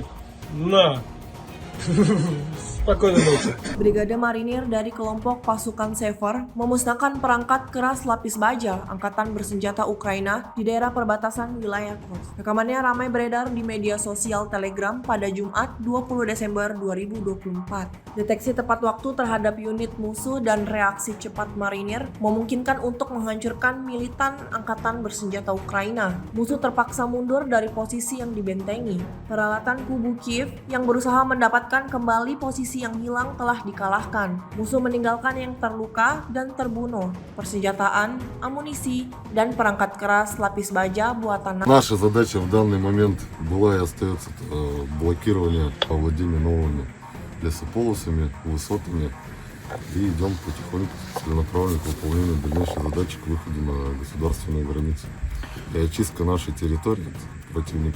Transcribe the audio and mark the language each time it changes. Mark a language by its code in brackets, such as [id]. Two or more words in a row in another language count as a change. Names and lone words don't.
[ru] На. Спокойной ночи. [id] Brigade Marinir dari kelompok pasukan Sever memusnahkan perangkat keras lapis baja Angkatan bersenjata Ukraina di daerah perbatasan wilayah Kursk. Rekamannya ramai beredar di media sosial Telegram pada Jumat 20 Desember 2024. Deteksi tepat waktu terhadap unit musuh dan reaksi cepat Marinir memungkinkan untuk menghancurkan militan Angkatan bersenjata Ukraina. Musuh terpaksa mundur dari posisi yang dibentengi. Peralatan kubu Kiev yang berusaha mendapatkan kembali posisi yang hilang telah dikalahkan. Musuh meninggalkan yang terluka dan terbunuh, persenjataan, amunisi, dan perangkat keras lapis baja buatan [ru] Наша задача в данный момент была и остается блокирование овладения новыми лесополосами, высотами. И идем потихоньку целенаправленно к выполнению дальнейшей задачи к выходу на государственную границу. И очистка нашей территории от противника.